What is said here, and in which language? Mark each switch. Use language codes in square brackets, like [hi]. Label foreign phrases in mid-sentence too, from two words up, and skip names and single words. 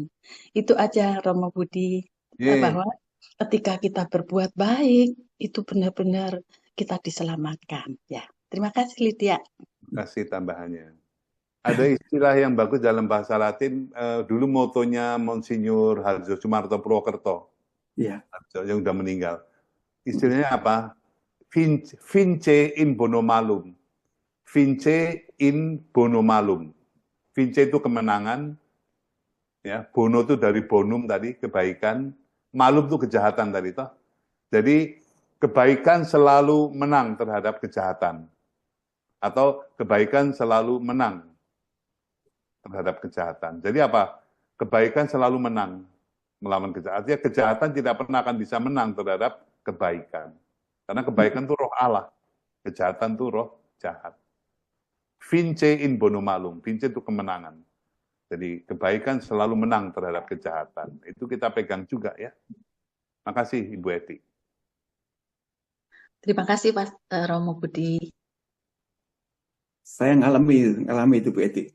[id] Itu aja Romo Budi, bahwa ketika kita berbuat baik, itu benar-benar kita diselamatkan. Ya, terima kasih Lydia. Terima kasih tambahannya. Ada istilah yang bagus dalam bahasa Latin, dulu motonya Monsinyur Harjo Sumarto Purwokerto, yang udah meninggal. Istilahnya apa? [la] Vince in bono malum. Vince in bono malum. [id] Vince itu kemenangan, ya. Bono itu dari bonum tadi, kebaikan. Malum itu kejahatan tadi toh. Jadi kebaikan selalu menang terhadap kejahatan. Atau kebaikan selalu menang terhadap kejahatan. Jadi apa? Kebaikan selalu menang melawan kejahatan. Artinya kejahatan tidak pernah akan bisa menang terhadap kebaikan. Karena kebaikan itu roh Allah. Kejahatan itu roh jahat. [la] Vince in bono malum. [id] Vince itu kemenangan. Jadi kebaikan selalu menang terhadap kejahatan. Itu kita pegang juga ya. Makasih Ibu Eti. Terima kasih Pak Romo Budi. Saya ngalami itu Bu Eti.